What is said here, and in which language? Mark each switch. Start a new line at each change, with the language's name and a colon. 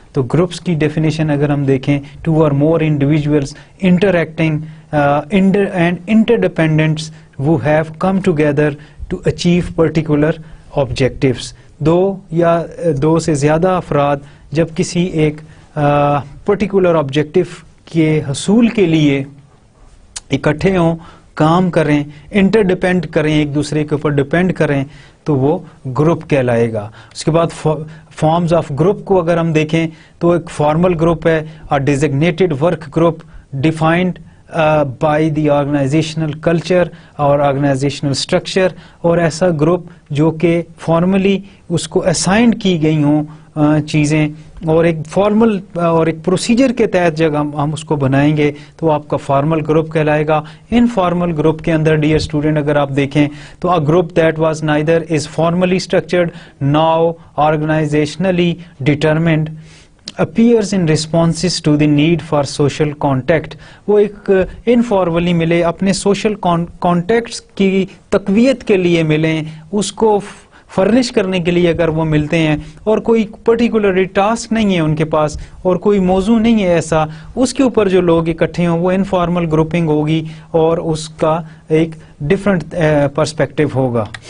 English: تو groups کی definition
Urdu: اگر ہم دیکھیں،
English: two or more individuals interacting and interdependents who have come together to achieve particular objectives.
Urdu: دو یا دو سے زیادہ افراد جب کسی ایک particular objective کے حصول کے لیے اکٹھے ہوں، کام کریں، انٹر ڈیپینڈ کریں، ایک دوسرے کے اوپر ڈیپینڈ کریں، تو وہ گروپ کہلائے گا. اس کے بعد فارمز آف گروپ کو اگر ہم دیکھیں تو ایک فارمل گروپ ہے،
English: designated work group defined by the organizational culture اور organizational structure,
Urdu: اور ایسا گروپ جو کہ فارملی اس کو اسائنڈ کی گئی ہوں چیزیں اور ایک فارمل اور ایک پروسیجر کے تحت جب ہم اس کو بنائیں گے تو آپ کا فارمل گروپ کہلائے گا. ان فارمل گروپ کے اندر ڈیئر اسٹوڈنٹ اگر آپ دیکھیں تو
English: a group that was neither is formally structured now organizationally determined appears in responses to the need for social contact.
Urdu: وہ ایک انفارملی ملے، اپنے سوشل کانٹیکٹس کی تقویت کے لیے ملیں، اس کو فرنش کرنے کے لیے اگر وہ ملتے ہیں، اور کوئی پرٹیکولر ٹاسک نہیں ہے ان کے پاس اور کوئی موضوع نہیں ہے ایسا، اس کے اوپر جو لوگ اکٹھے ہوں وہ انفارمل گروپنگ ہوگی اور اس کا ایک ڈفرینٹ پرسپیکٹو ہوگا.